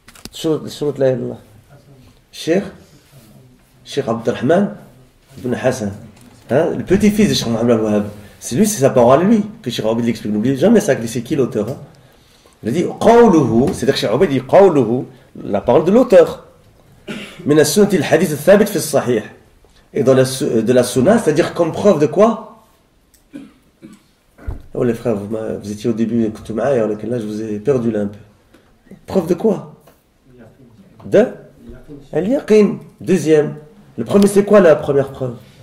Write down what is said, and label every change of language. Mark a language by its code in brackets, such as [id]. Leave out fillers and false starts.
[fr] Surat la ilaha Cheikh Abdelrahman ibn Hassan, le petit-fils de Cheikh Mohammed al-Wahhab. C'est lui, c'est sa parole à lui que Cheikh Ubayd l'explique. N'oubliez jamais ça, c'est qui l'auteur? Il a dit قوله, c'est-à-dire que Cheikh Obaid dit قوله, la parole de l'auteur. [ar] من السنة الحديث الثابت في الصحيح. [fr] Et dans de la sunna, c'est-à-dire comme preuve de quoi? Oh les frères, vous étiez au début, écoutez, là je vous ai perdu là un peu. Preuve de quoi? De al-yaqin. Deuxième. Le premier, c'est quoi la première preuve?